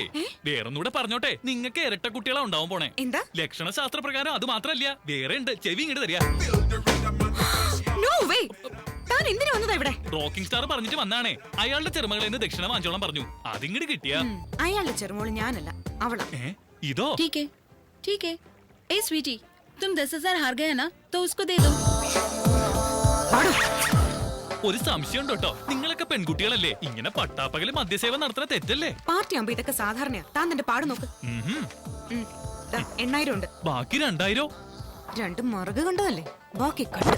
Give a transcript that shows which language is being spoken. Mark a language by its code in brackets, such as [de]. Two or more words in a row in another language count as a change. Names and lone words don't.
[ml] വേറൊന്നുകൂടെ പറഞ്ഞോട്ടെ, നിങ്ങൾക്ക് ഇരട്ട കുട്ടികളാ ഉണ്ടാവും പോണേ. എന്താ? ലക്ഷണ ശാസ്ത്ര പ്രകാരം അത് മാത്രല്ല, വേറെ ഉണ്ട്. ചെവി ഇങ്ങോട്ട് തരിക. റോക്കിംഗ് സ്റ്റാർ പറഞ്ഞിട്ട് വന്നാണേ. അയാളുടെ ചെറുമകളിൽ നിന്ന് ദക്ഷിണ വാങ്ങിച്ചോളം പറഞ്ഞു. അതിങ്ങോട്ട് കിട്ടിയ അയാളുടെ ചെറുമോള് ഞാനല്ല, അവളാ. ഇതോ [hi] ठीक है ए स्वीटी तुम 10,000 हार गए ना तो उसको दे दो [ml] ഒരു സംശയം ഉണ്ട് കേട്ടോ, നിങ്ങളൊക്കെ പെൺകുട്ടികളല്ലേ, ഇങ്ങനെ പട്ടാപ്പകല് മദ്യസേവ നടത്തുന്ന തെറ്റല്ലേ? പാർട്ടി ആകുമ്പോ ഇതൊക്കെ സാധാരണയാ. താൻ തന്റെ പാട് നോക്ക്. 8,000 ഉണ്ട്. ബാക്കി 2,000 രണ്ട് മറുക കണ്ടതല്ലേ, ബാക്കി കണ്ടത്.